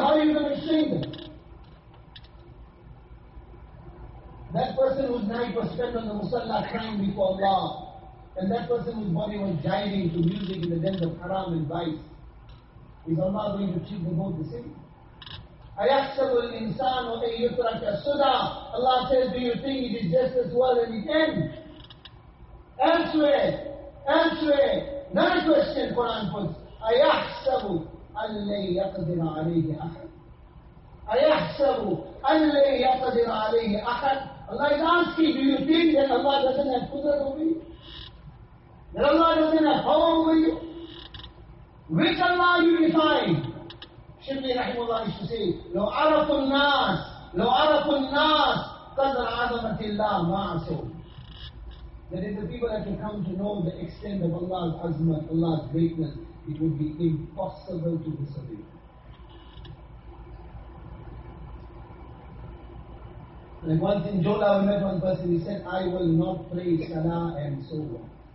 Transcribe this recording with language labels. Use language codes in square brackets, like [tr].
[en] How are you going to explain them? That person whose night was spent on the musalla crying before Allah, and that person whose body was jiving to music in the dens of haram and vice, is Allah going to treat them both the same? [ar] أَيَحْسَبُ الْإِنسَانُ أَنْ يُتْرَكَ سُدًى. [en] Allah says, do you think it is just as well in the end? Elsewhere, another question Quran puts, [ar] أَيَحْسَبُ أَنْ لَيْ يَقْدِرَ عَلَيْهِ أَحَدٌ. أَيَحْسَبُ أَنْ لَيْ يَقْدِرَ عَلَيْهِ أَحَدٌ. [en] Allah is asking, do you think that Allah doesn't have qudrat over you? That Allah doesn't have power over you? Which Allah you define? Shibli Rahimullah used to say, [ar] لو عرف الناس, لو عرف الناس, قدر عظمة الله معصو. [en] That if the people had to come to know the extent of Allah's azmat, Allah's greatness, it would be impossible to disobey. Like once in Jola, I met one person, he said, I will not pray Salah and so on.